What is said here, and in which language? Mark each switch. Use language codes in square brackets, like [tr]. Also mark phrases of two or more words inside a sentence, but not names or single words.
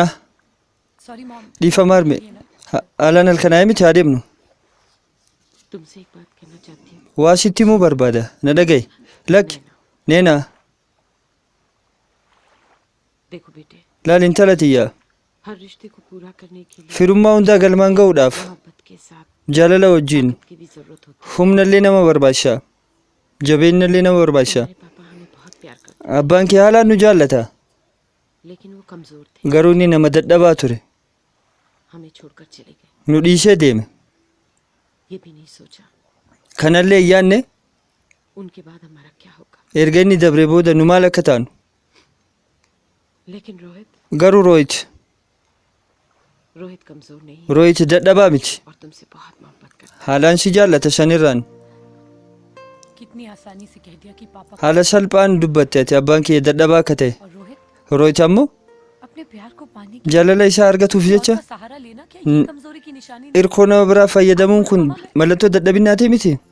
[en] Sorry mom. [om] dhiifama harme. Haalaan halkanaa'ee miti haa deemnu. [hi] तुमसे एक बात कहना चाहती हूँ. [om] Waa sitti himuu barbaada. Na dhaga'i. Lakki. Neena [hi] देखो बेटे, [om] laal intala tiyya. [hi] हर रिश्ते को पूरा करने के लिए [om] Firummaa hundaa galmaan ga'uudhaaf [hi] मोहब्बत के साथ [om] jaalala wajjin [hi] की भी जरूरत होती [om] humnallee nama barbaachisa. Jabeenyallee nama barbaachisa. [hi] है. मेरे पापा हमें बहुत प्यार करते [om] Abbaan kee haalaan nu jaallata. [hi] हैं, लेकिन वो कमजोर थे. [om] Garuu inni nama dadhabaa ture. [hi] हमें छोड़कर चले गए. [om] Nu dhiisee deeme. [hi] ये भी नहीं सोचा [om] Kanallee hin yaadne [hi] उनके बाद हमारा क्या होगा? [om] erga inni dabre booda nu maal akka taanu. [hi] लेकिन रोहित [om] Garuu Rohit [hi] रोहित कमजोर नहीं है [om] Rohit dadhabaa miti. [hi] और तुमसे बहुत मोहब्बत करता [om] Haalaan si jaallata sanirraan. [hi] कितनी आसानी से कह दिया कि पापा [om] Haala salphaan dubbatte ati abbaan kiyya dadhabaa akka ta'e. [hi] और रोहित [om] Rohit ammoo [hi] अपने प्यार को पाने की [om] jaalala isaa argatuuf jecha [hi] का सहारा लेना क्या ये कमजोरी की निशानी नहीं? [om] hirkoo nama biraa fayyadamuun kun mallattoo dadhabinnaati miti.